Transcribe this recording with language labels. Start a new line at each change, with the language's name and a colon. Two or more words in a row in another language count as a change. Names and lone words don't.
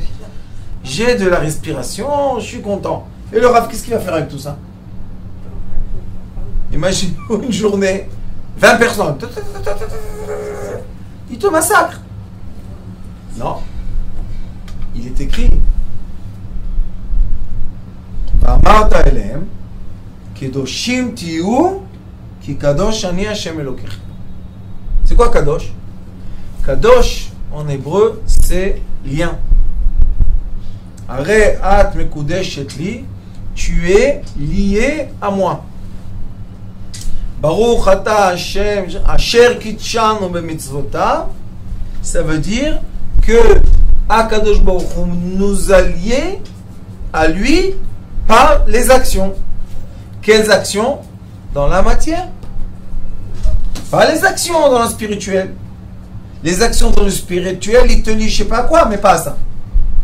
French: J'ai de la respiration, je suis content. Et le Rav, qu'est-ce qu'il va faire avec tout ça? Imagine une journée, 20 personnes. Ils te massacrent. Non. Il est écrit.
Hebrew: ואמרת אליהם קדושים תהיו כי קדוש אני השם אלוקיכם.
French: C'est quoi kadosh? Kadosh en hébreu, c'est lien.
Hebrew: הרי את מקודשת לי,
French: tu es lié à moi.
Hebrew: ברוך אתה השם אשר קדשנו במצוותיו,
French: ça veut dire que
Hebrew: הקדוש ברוך הוא
French: nous a liés à lui par les actions. Quelles actions? Dans la matière. Pas les actions dans le spirituel. Les actions dans le spirituel, il te lit je sais pas quoi, mais pas ça.